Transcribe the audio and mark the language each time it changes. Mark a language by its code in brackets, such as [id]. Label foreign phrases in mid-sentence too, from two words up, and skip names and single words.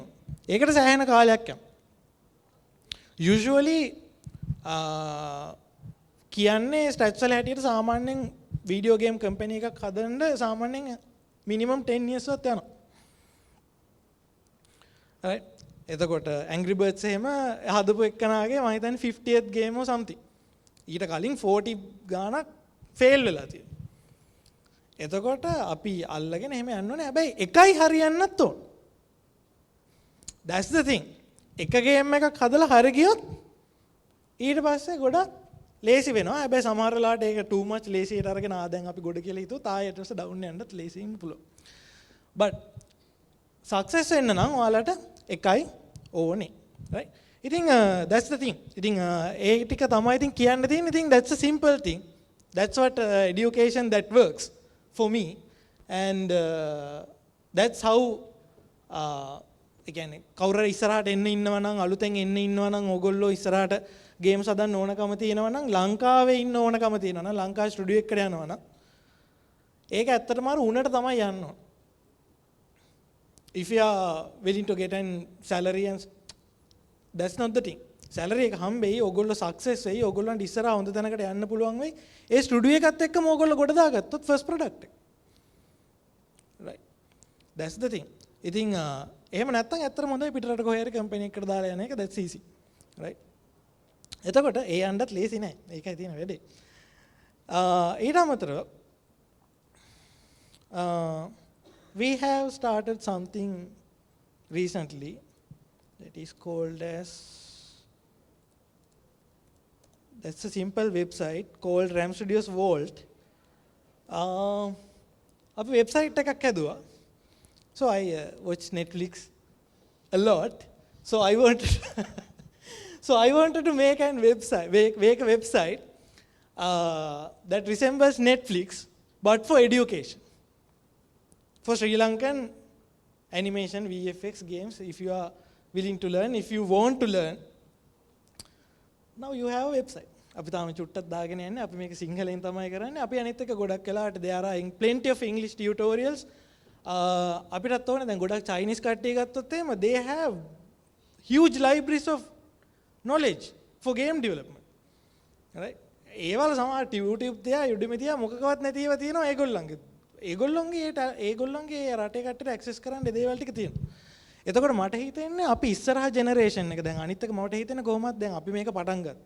[si] ඒකට සෑහෙන කාලයක් යනවා. usually කියන්නේ ස්ටැට්ස් වල හැටියට සාමාන්‍යයෙන් වීඩියෝ ගේම් කම්පැනි එකක් හදන්න සාමාන්‍යයෙන් [en] minimum 10 years [si] වත් යනවා. right එතකොට Angry Birds එහෙම හදපු එක්කනාගේ මම හිතන්නේ [en] 50th game or something. [si] ඊට කලින් 40 ගාණක් ෆේල් වෙලා තියෙනවා. එතකොට අපි අල්ලගෙන එහෙම යන්න ඕනේ. හැබැයි එකයි හරියන්නත් ඕන. [en] that's the thing. [si] එක ගේම් එකක් හදලා හරි ගියොත් ඊට පස්සේ ගොඩක් ලේසි වෙනවා. හැබැයි සමහර වෙලාවට ඒක [en] too much [si] ලේසියට අරගෙන දැන් අපි ගොඩ කියලා හිතුවොත් ආයෙත් ඊට පස්සේ ඩවුන් යන්නත් ලේසි වෙන්න පුළුවන්. [en] but success [si] වෙන්න නම් ඔයාලට එකයි ඕනේ. [en] right ඉතින් that's the thing. [si] ඉතින් ඒ ටික තමයි ඉතින් කියන්න තියෙන්නේ. ඉතින් [en] that's a simple thing. that's what education that works for me and that's how [si] ඒ කියන්නේ කවුරු ඉස්සරහට එන්න ඉන්නවා නම් අලුතෙන් එන්න ඉන්නවා නම් ඕගොල්ලෝ ඉස්සරහට ගේම්ස් හදන්න ඕනකම තියෙනවා නම් ලංකාවේ ඉන්න ඕනකම තියෙනවා නම් ලංකාවේ ස්ටුඩියෝ එකකට යනවා නම් ඒක ඇත්තටම අර උණට තමයි යන්න ඕන. [en] if you are willing to get an salary and that's not the thing. [si] salary එක හම්බෙයි ඕගොල්ලෝ success වෙයි ඕගොල්ලන්ට ඉස්සරහ හොඳ තැනකට යන්න පුළුවන් වෙයි. ඒ ස්ටුඩියෝ එකත් එක්කම ඕගොල්ලෝ ගොඩ දාගත්තොත් [en] first product [si] එක. [en] right that's the thing. [si] ඉතින් එහෙම නැත්නම් ඇත්තටම හොඳයි පිටරට කොහේ හරි කම්පැනි එකකට දාලා යන එක [en] that's easy. [si] right එතකොට ඒ යන්නත් ලේසි නෑ. ඒකයි තියෙන වැඩේ. ඊට අමතරව [en] we have started something recently that is called as that's a simple website called Ram Studios Vault. [si] අපි website එකක් හැදුවා. [en] So I watch Netflix a lot. So I wanted to make a website that resembles Netflix but for education. For Sri Lankan animation, VFX games, if you are willing to learn, if you want to learn, now you have a website. [si] අපි තාම චුට්ටක් දාගෙන යන්නේ අපි මේක සිංහලෙන් තමයි කරන්නේ. අපි අනිත් එක ගොඩක් වෙලාවට [en] there are plenty of English tutorials. [si] අපිටත් ඕනේ දැන් ගොඩක් Chinese කට්ටිය ගත්තොත් එහෙම [en] they have huge libraries of knowledge for game development. [si] right ඒවල සමහර YouTube තියා Udemy තියා මොකකවත් නැති ඒවා තියෙනවා ඒගොල්ලන්ගේ රටේ කට්ටියට ඇක්සස් කරන්න දේවල් ටික තියෙනවා. එතකොට මට හිතෙන්නේ අපි ඉස්සරහා ජෙනරේෂන් එක දැන් අනිත් එක මට හිතෙන්නේ කොහොමද දැන් අපි මේක පටන් ගත්තා.